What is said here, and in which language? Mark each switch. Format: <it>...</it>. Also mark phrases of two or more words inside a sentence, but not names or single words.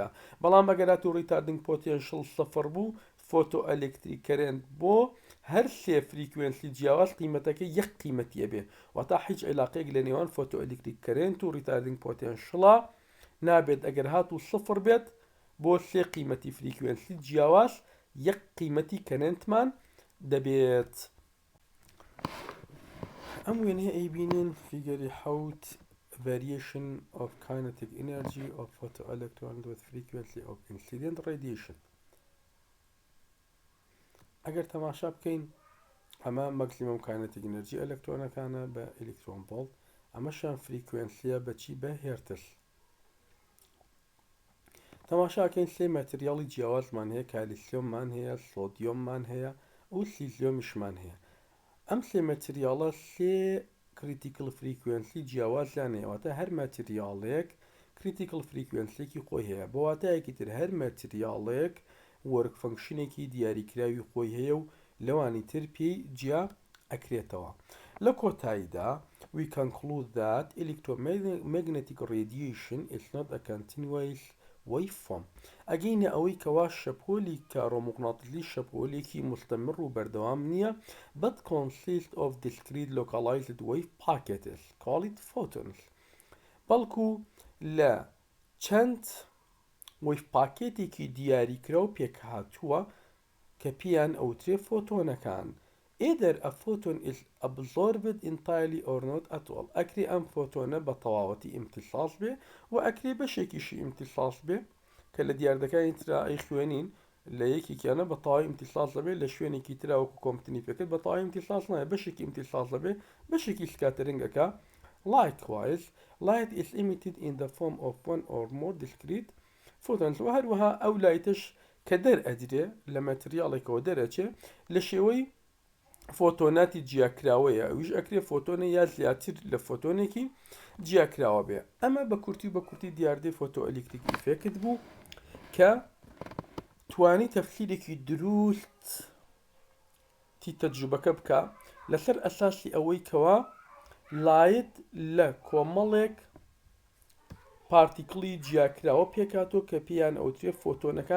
<ckb>بەڵام ئەگەر هاتوو</ckb> <en>retarding potential</en> <ckb>سەفر بوو،</ckb> <en>photo electric current</en> <ckb>بۆ هەر سێ فریکوێنسی جیاواز قیمەتەکە یەک قیمەتیە بێ، واتە هیچ عیلاقەیەک لە نێوان</ckb> <en>photo electric current</en> <ckb>و</ckb> <en>retarding potential</en> <ckb>نابێت. ئەگەر هاتوو سفر بێت بۆ سێ قیمەتی فریکوێنسی جیاواز یەک قیمەتی کرنتمان دەبێت. ئەم وێنەیە ئەیبینن فیگەری حەوت</ckb> <en>variation of kinetic energy of photoelectrons with frequency of incident radiation.</en> <ckb>ئەگەر تەماشا بکەین ئەمە</ckb> <en>maximum kinetic energy</en> <ckb>ئەلەکترۆنەکانە بە</ckb> <en>electron volt,</en> <ckb>ئەمەشان فریکوێنسیە بەچی بە هێرتز. تەماشاکەین سێ ماتریاڵی جیاوازمان هەیە، کالیسیۆممان هەیە، سۆدیۆممان هەیە و سیزیۆمیشمان هەیە. ئەم سێ ماتریاڵە سێ</ckb> <en>critical frequency</en> <ckb>جیاوازیان هەیە، واتە هەر ماتریاڵێک</ckb> <en>critical frequency</en> <ckb>خۆی هەیە، بۆ واتایەکی تر هەر ماتریاڵێک</ckb> <en>work function</en> <ckb>دیاریکراوی خۆی هەیە و لەوانی تر پێی جیا ئەکرێتەوە. لە کۆتاییدا</ckb> <en>we conclude that electromagnetic radiation is not a continuous waveform.</en> <ckb>ئەگەینە ئەوەی کەوا شەپۆلی کارۆمەغناتیسی شەپۆلێکی مستەمر و بەردەوام نییە،</ckb> <en>but consists of discrete localized wave packets called photons،</en> <ckb>بەڵکو لە چەند</ckb> <en>wave packet</en> <ckb>دیاریکرا و پێکهاتووە کە پێیان ئەوترێ فۆتۆنەکان.</ckb> <en>Either a photon is absorbed entirely or not at all.</en> <ckb>ئەکرێ ئەم فۆتۆنە بە تەواوەتی ئیمتیساس بێ و ئەکرێ بەشێکیشی ئیمتیساس بێ کە لە دیاردەکانی ترا ئەی خوێنین لە یەکێکیانە بە تەواوی ئیمتیساس دەبێت، لە شوێنێکی ترا وەکو کۆمپتنیفەکەت بە تەواوی ئیمتیساس نایە، بەشێکی ئیمتیساس دەبێت، بەشێکی سکاتەرینگەکە.</ckb> <en>Likewise, light is emitted in the form of one or more discrete photons.</en> <ckb>وهروەها ئەو لایتش کە دەرئەدرێ لە ماتریاڵێکەوە دەرەچێ لە شێوەی فۆتۆناتی جیاکراوەیە، ئەویش ئەکرێ فۆتۆنە یا زیاتر لە فۆتۆنێکی جیاکراوە بێ. ئەمە بە کورتی دیاردەی</ckb> <en>photo electric effect</en> <ckb>بوو کە توانی تەفسیرێکی دروستی تەجروبەکە بکە لەسەر ئەساسی ئەوەی کەوا لایت لە کۆمەڵێک پارتیکڵی جیاکراوە پێکاتۆ کە پێیان ئەوترێ فۆتۆنەکان.</ckb>